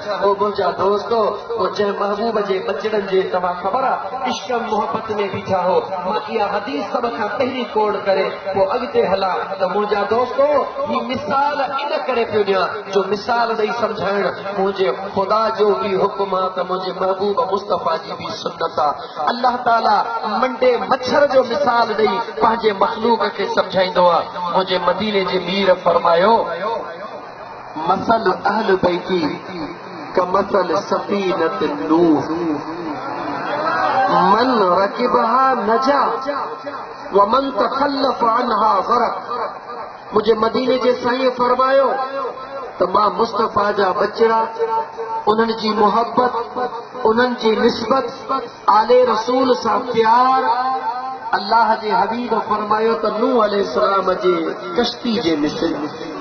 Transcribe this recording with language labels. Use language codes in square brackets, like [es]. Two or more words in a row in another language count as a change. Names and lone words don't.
[sd] ओ मुंहिंजा दोस्तो, जंहिं महबूब जे बचड़नि जे तव्हां ख़बर आहे इश्क मोहबत में बीठा हो, मां इहा हदीस सभ खां पहिरीं कोड करे पोइ अॻिते हलां त मुंहिंजा दोस्तो ही मिसाल इन करे पियो ॾियां जो मिसाल ॾेई सम्झाइण मुंहिंजे ख़ुदा जो बि हुकुम आहे त मुंहिंजे महबूब मुस्तफ़ा जी बि सुन्नत आहे। अल्लाह ताला मंडे मच्छर जो मिसाल ॾेई पंहिंजे मख़लूक खे सम्झाईंदो आहे। मुंहिंजे मदीने जे मीर फरमायो, [ar] مثل أهل بيتي كمثل سفينة نوح من ركبها نجا ومن تخلف عنها غرق. [sd] मुझे मदीने जे साईं फरमायो त मां मुस्तफ़ा जा बचड़ा, उन्हनि जी मोहब्बत, उन्हनि जी निस्बत, आले रसूल सां प्यार, अल्लाह जे हबीब फरमायो त नूह अलैहिस्सलाम जे कश्ती जे मिसल।